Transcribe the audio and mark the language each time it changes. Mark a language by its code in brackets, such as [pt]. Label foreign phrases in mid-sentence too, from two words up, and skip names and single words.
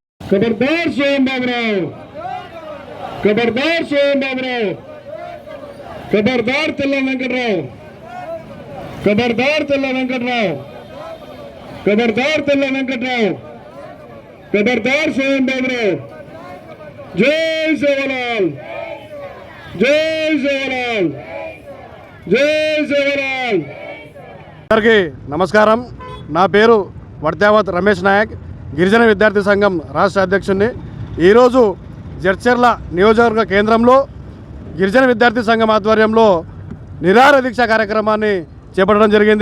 [te] खबरदार स्वयं बाबूराव, खबरदार स्वयं बाबूराव, खबरदार तेल्ला वेंकटराव, खबरदार तेल्ला वेंकटराव, खबरदार तेल्ला वेंकटराव, खबरदार स्वयं बाबूराव। जय सेवालाल, जय सेवालाल, जय सेवालाल। అందరికీ నమస్కారం। నా పేరు వర్త్యావత్ రమేష్ నాయక్, గిరిజన విద్యార్థి సంఘం రాష్ట్ర అధ్యక్షుడిని। ఈరోజు జడ్చర్ల నియోజకవర్గ కేంద్రంలో గిరిజన విద్యార్థి సంఘం ఆధ్వర్యంలో నిరాహార దీక్ష కార్యక్రమాన్ని చేపట్టడం జరిగింది।